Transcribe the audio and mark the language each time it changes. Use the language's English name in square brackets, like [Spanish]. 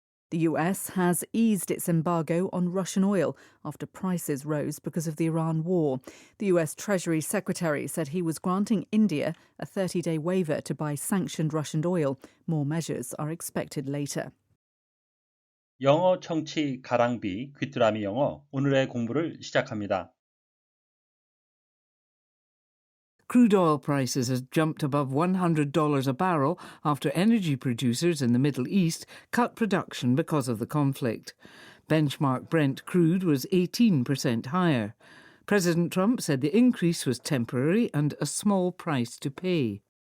[English] The US has eased its embargo on Russian oil after prices rose because of the Iran war. The US Treasury Secretary said he was granting India a 30-day waiver to buy sanctioned Russian oil. More measures are expected later. [Korean] 영어 청취 가랑비 귀뚜라미 영어 오늘의 공부를 시작합니다. [English] Crude oil prices has jumped above $100 a barrel after energy producers in the Middle East cut production because of the conflict. Benchmark Brent crude was 18% higher. President Trump said the increase was temporary and a small price to pay.